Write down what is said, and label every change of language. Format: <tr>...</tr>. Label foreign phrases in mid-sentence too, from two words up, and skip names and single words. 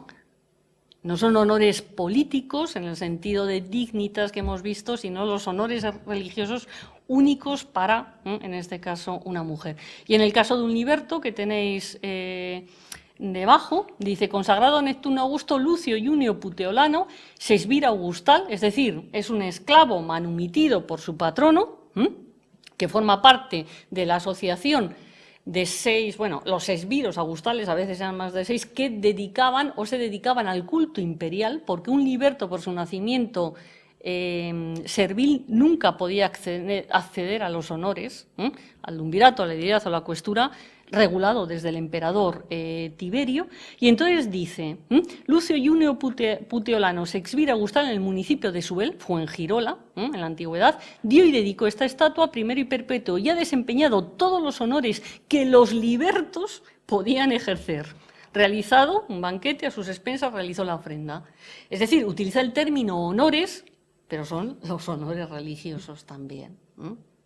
<es>No son honores políticos en el sentido de dignitas que hemos visto, sino los honores religiosos únicos para, en este caso, una mujer. Y en el caso de un liberto que tenéis debajo, dice: consagrado a Neptuno Augusto Lucio Junio Puteolano, sesvira augustal, es decir, es un esclavo manumitido por su patrono, que forma parte de la asociación de 6, los sesviros augustales, a veces eran más de 6, que dedicaban o se dedicaban al culto imperial, porque un liberto por su nacimiento servil nunca podía acceder a los honores, al dumbirato, a la edilidad o a la cuestura, regulado desde el emperador Tiberio. Y entonces dice: Lucio Junio Puteolano sexvira augustal en el municipio de Suel, Fuengirola, en la antigüedad, dio y dedicó esta estatua primero y perpetuo, y ha desempeñado todos los honores que los libertos podían ejercer. Realizado un banquete, a sus expensas realizó la ofrenda. Es decir, utiliza el término honores, pero son los honores religiosos también.</es>